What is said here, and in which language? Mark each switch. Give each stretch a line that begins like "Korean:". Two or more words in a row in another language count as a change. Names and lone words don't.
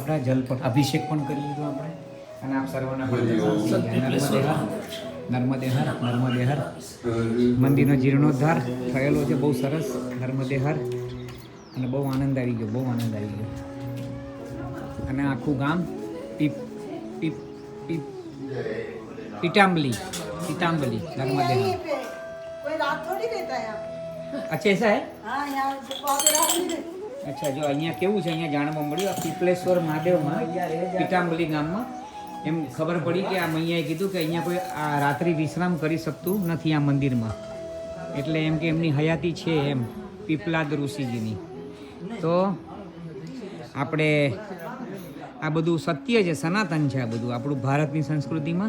Gujarati: આપણા જલ પર અભિષેક પણ કરી લીધો આપણે. અને આપ સર્વના નર્મદે હર મંદિરનો જીર્ણોદ્ધાર થયેલો છે બહુ સરસ. નર્મદે હર અને બહુ આનંદ આવી ગયો અને આખું ગામ पीताम्बली नर्मदे
Hindi: कोई रात थोड़ी रहता है यहाँ। अच्छा ऐसा है. हाँ यहाँ रात नहीं रहती।
Gujarati: અચ્છા જો અહીંયા કેવું છે અહીંયા જાણવા મળ્યું આ પીપલેશ્વર મહાદેવમાં પીતાંબલી ગામમાં એમ ખબર પડી કે આ મૈયાએ કીધું કે અહીંયા કોઈ આ રાત્રિ વિશ્રામ કરી શકતું નથી આ મંદિરમાં. એટલે એમ કે એમની હયાતી છે એમ પીપલાદ ઋષિજીની. તો આપણે આ બધું સત્ય છે, સનાતન છે આ બધું આપણું ભારતની સંસ્કૃતિમાં.